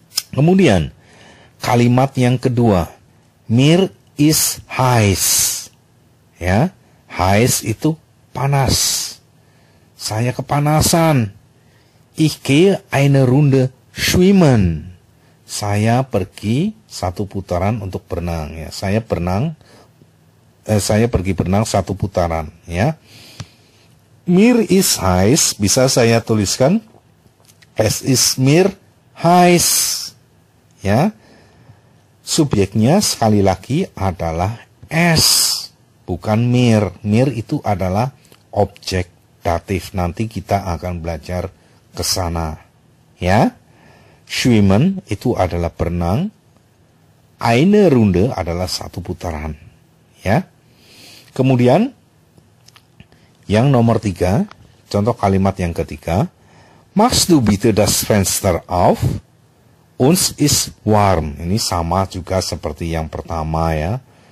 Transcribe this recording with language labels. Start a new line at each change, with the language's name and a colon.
Indonesian: Kemudian kalimat yang kedua,
German: mir ist heiß.
Indonesian: Ya, heiß itu panas. Saya kepanasan.
German: Ich gehe eine Runde schwimmen.
Indonesian: Saya pergi satu putaran untuk berenang. Ya, saya pergi berenang satu putaran. Ya.
German: Mir ist heiß
Indonesian: bisa saya tuliskan
German: es ist mir heiß.
Indonesian: Ya. Subjeknya sekali lagi adalah es, bukan mir. Mir itu adalah objek datif. Nanti kita akan belajar ke sana. Ya. Schwimmen itu adalah berenang. Eine Runde adalah satu putaran. Ya. Kemudian yang nomor 3, contoh kalimat yang ketiga.
German: Machst du bitte das Fenster auf? Uns ist warm.
Indonesian: Ini sama juga seperti yang pertama ya.